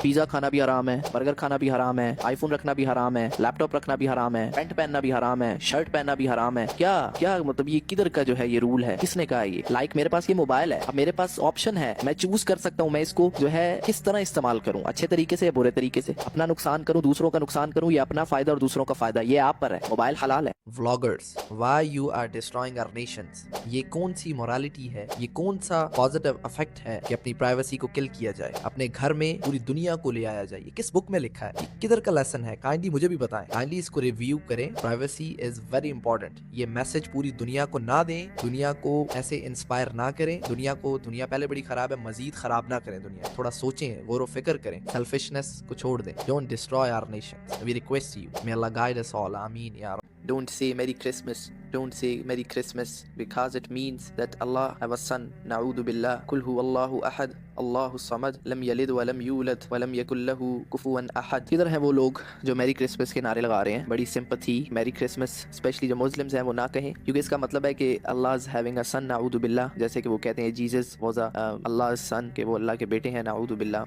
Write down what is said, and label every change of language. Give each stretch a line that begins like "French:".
Urdu: Pizza کھانا بھی حرام ہے, برگر کھانا بھی حرام ہے, آئی فون رکھنا بھی حرام ہے, لیپ ٹاپ رکھنا بھی حرام ہے, پینٹ پہننا بھی حرام ہے, شرٹ پہننا بھی حرام ہے. کیا مطلب یہ کدھر کا جو ہے یہ رول ہے, کس نے کہا یہ؟ لائک میرے پاس یہ موبائل ہے, اب میرے پاس آپشن ہے, میں چوز کر سکتا ہوں میں اس کو جو ہے کس طرح استعمال کروں, اچھے طریقے سے یا برے طریقے سے, اپنا نقصان کروں, دوسروں کا نقصان کروں, یا اپنا فائدہ اور دوسروں کا فائدہ, یہ آپ پر ہے. موبائل حلال ہے.
English: Vloggers, why you are destroying our nations?
Urdu: یہ کون سی مورالٹی ہے, یہ کون سا پازیٹیو افیکٹ ہے کہ اپنی پرائیویسی کو کل کیا جائے, اپنے گھر میں پوری دنیا کو لے آیا جائے؟ یہ کس بک میں لکھا ہے, یہ کدھر کا لیسن ہے؟ کائنڈلی مجھے بھی بتائیں, کائنڈلی اس کو ریویو کریں.
English: Privacy is very important.
Urdu: یہ میسج پوری دنیا کو نہ دیں, دنیا کو ایسے انسپائر نہ کریں. دنیا پہلے بڑی خراب ہے, مزید خراب نہ کریں دنیا. تھوڑا سوچیں, غور و فکر کریں, سیلفشنس کو چھوڑ دیں.
English: Don't destroy our nations. We request you. May Allah guide us all. Ameen ya Rabb. Don't say Merry Christmas. Don't say Merry Christmas because it means that Allah have a son.
Arabic: Na'udhu billah. Kul huwa Allahu ahad. اللہ الصمد لم یلد ولم یولد ولم یکن لہ کفوا احد.
Urdu: کدھر ہیں وہ لوگ جو میری کرسمس کے نعرے لگا رہے ہیں؟ بڑی سمپتھی میری کرسمس اسپیشلی جو مسلمز ہیں وہ نہ کہیں، کیونکہ اس کا مطلب ہے کہ
English: Allah is having a son,
Urdu: نعوذ باللہ، جیسے کہ وہ کہتے ہیں
English: Jesus was Allah son,
Urdu: کہ وہ اللہ کے بیٹے ہیں، نعوذ باللہ.